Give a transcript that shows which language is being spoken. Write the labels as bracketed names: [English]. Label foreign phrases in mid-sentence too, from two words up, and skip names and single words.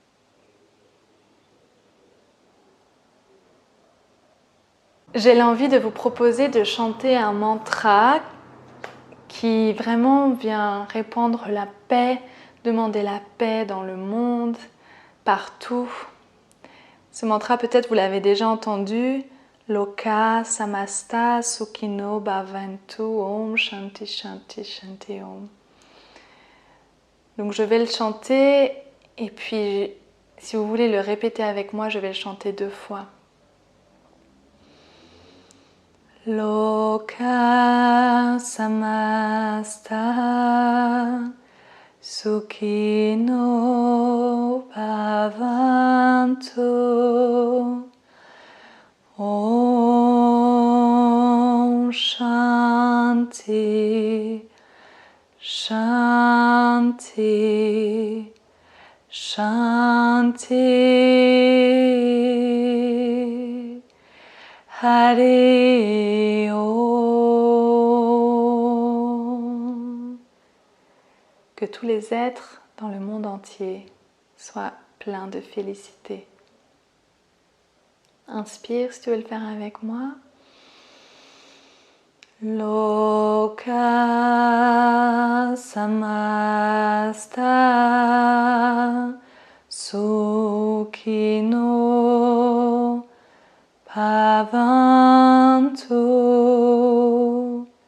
[French] J'ai l'envie de vous proposer de chanter un mantra qui vraiment vient répandre la paix, demander la paix dans le monde, partout. Ce mantra, peut-être vous l'avez déjà entendu. [Sanskrit] लोकाः समस्ताः सुखिनो भवन्तु ॐ शान्तिः शान्तिः शान्तिः ॐ. [French] Donc je vais le chanter et puis si vous voulez le répéter avec moi, je vais le chanter 2 fois. [Sanskrit] लोकाः समस्ताः सुखिनो भवन्तु ॐ शान्तिः शान्तिः शान्तिः. हरि ॐ. [French] Que tous les êtres dans le monde entier soient pleins de félicité. Inspire si tu veux le faire avec moi. [Sanskrit] लोकाः समस्ताः सुखिनो भवन्तु.